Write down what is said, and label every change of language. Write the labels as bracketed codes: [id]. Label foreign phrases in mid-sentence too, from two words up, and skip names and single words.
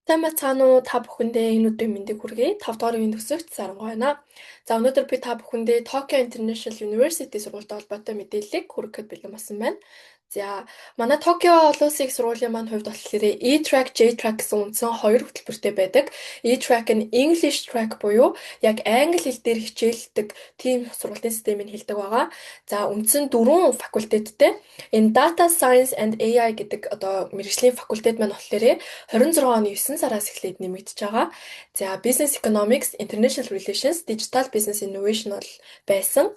[mn] Сайн бацгаана уу та бүхэндээ энэ өдрийн мэндийг хүргэе. 5 дугаар үеийн төгсөгч Сарангаа байна. За өнөөдөр би та бүхэндээ Tokyo International University сургуультай холбоотой мэдээллийг хүргэхэд бэлэн болсон байна. За манай Токио олон улсын их сургуулийн маань хувьд болохоор E-track, J-track гэсэн үндсэн хоёр хөтөлбөртэй байдаг. E-track нь [en] English track [mn] буюу яг англи хэл дээр хичээлдэг тийм сургуулийн системийг хэлдэг байгаа. За үндсэн 4 факультеттэй. Энэ Data Science and AI гэдэг одоо мэргэжлийн факультет маань болохоор 26 оны 9 сараас эхлээд нэмэгдэж байгаа. За Business Economics, International Relations, Digital Business Innovation бол байсан.